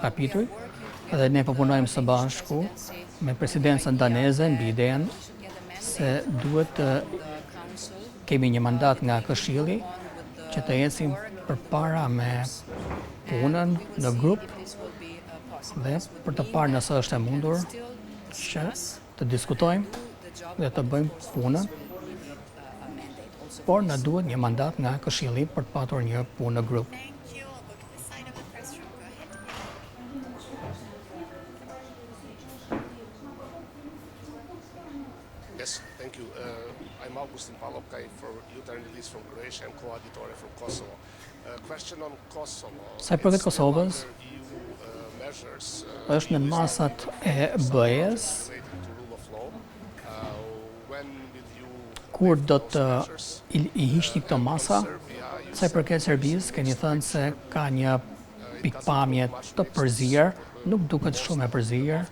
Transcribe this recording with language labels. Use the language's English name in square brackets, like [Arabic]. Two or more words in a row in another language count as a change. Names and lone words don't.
[Albanian] kapituj, edhe ne po punojmë së bashku me presidencën daneze mbi idenë se duhet të kemi një mandat nga Këshilli që të ecim përpara me punën në grup dhe për të parë nëse është e mundur që të diskutojmë dhe të bëjmë punën, por na duhet një mandat nga Këshilli për të patur një punë në grup. [English] Yes, thank you. I'm Augustin Palopkaj for Youth and Release from Croatia and co-editore from Kosovo. Question on Kosovo. [Albanian] Sa i përket Kosovës, është në masat e BE-s. Kur do të i hiqni këto masa, sa i përket Serbisë, keni thënë se ka një pikpamje të përzier, nuk duket shumë e përzier.